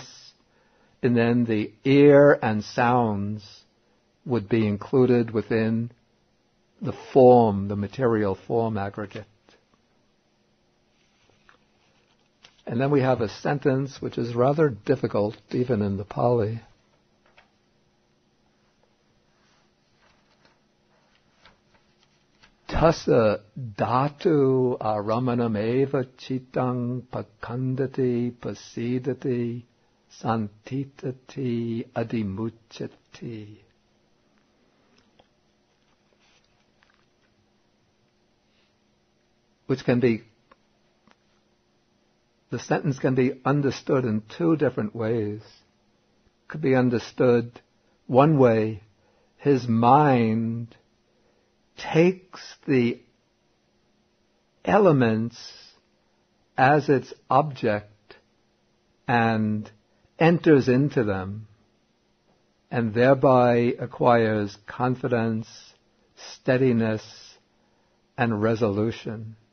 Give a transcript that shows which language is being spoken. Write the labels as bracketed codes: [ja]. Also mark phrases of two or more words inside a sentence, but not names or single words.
[en] And then the ear and sounds would be included within the form, the material form aggregate. And then we have a sentence which is rather difficult, even in the Pali. [pi] Tassa dhatu aramanam eva chittang pakandati pasidati santitati adimucchati. [en] Which can be, the sentence can be understood in 2 different ways. Could be understood one way: his mind takes the elements as its object and enters into them, and thereby acquires confidence, steadiness, and resolution.